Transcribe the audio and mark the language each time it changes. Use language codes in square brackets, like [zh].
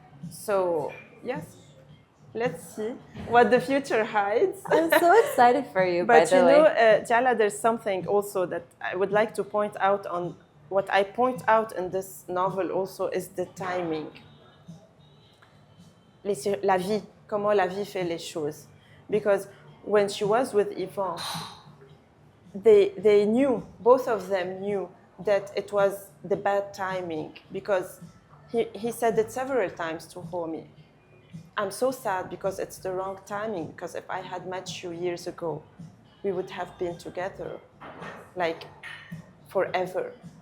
[en] So yes, let's see what the future hides. I'm so excited for you, But by the way. Jala, there's something also that I would like to point out on. What I point out in this novel also is the timing. [fr] La vie, comment la vie fait les choses. [en] Because when she was with Yvon, they knew, both of them knew that it was the bad timing because he said it several times to Romy. I'm so sad because it's the wrong timing, because if I had met you years ago, we would have been together, like forever.